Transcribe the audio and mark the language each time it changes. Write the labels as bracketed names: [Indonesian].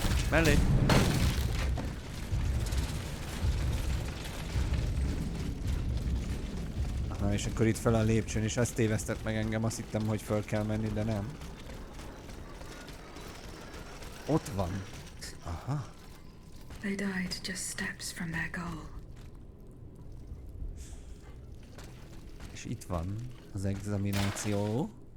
[Hungarian] Mellé! Na és akkor itt fel a lépcsőn, és ezt tévesztett meg engem, azt hittem, hogy föl kell menni, de nem. Ott van. Aha. [English] They died just steps from their goal. [Hungarian] És itt van az examináció.